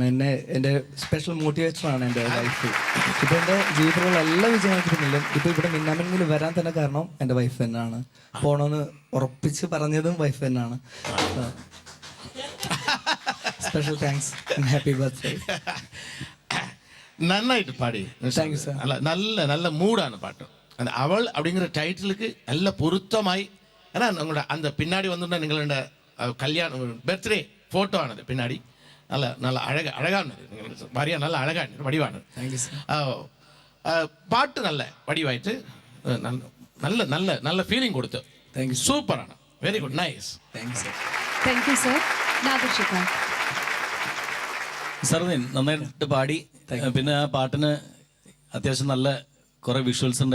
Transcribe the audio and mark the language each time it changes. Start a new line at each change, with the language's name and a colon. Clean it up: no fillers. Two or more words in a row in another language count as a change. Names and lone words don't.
Malayalam: എൻ്റെ സ്പെഷ്യൽ മോട്ടിവേറ്ററാണ് എൻ്റെ വൈഫ്. ഇപ്പൊ എൻ്റെ ജീവിതത്തിലുള്ള എല്ലാ വിജയങ്ങൾക്ക് പിന്നിലും ഇപ്പൊ ഇവിടെ മിന്നാമിനിൽ വരാൻ തന്നെ കാരണം എൻ്റെ വൈഫ് തന്നെയാണ്. പോണമെന്ന് ഉറപ്പിച്ച് പറഞ്ഞതും വൈഫ് തന്നെയാണ്.
English: special thanks and happy birthday.
Malayalam: നന്നായിട്ട് പാടി.
English: Thank you, sir.
Tamil: நல்ல நல்ல மூடான பாட்டு. அந்த அவள் அப்படிங்கிற டைட்டிலுக்கு நல்ல பொருத்தமாய். ஏன்னா உங்களோட அந்த பின்னாடி வந்துட்டா നിങ്ങളുടെ கல்யாணம் பர்த்டே ஃபோட்டோ ஆனது பின்னாடி நல்ல நல்ல அழகானது. ഭാര്യ நல்ல அழகானது, வடிவானது.
Malayalam: പാട്ട് നല്ല വടിവായിട്ട് നല്ല നല്ല നല്ല ഫീലിംഗ് കൊടുത്തു. സൂപ്പറാണ്,
English: very good, nice. thank you
Malayalam: സർ. നാദർഷിക സർദീൻ നന്നായിട്ട് പാടി. പിന്നെ ആ പാട്ടിന് അത്യാവശ്യം നല്ല കുറെ വിഷ്വൽസ് ഉണ്ടായിരുന്നു.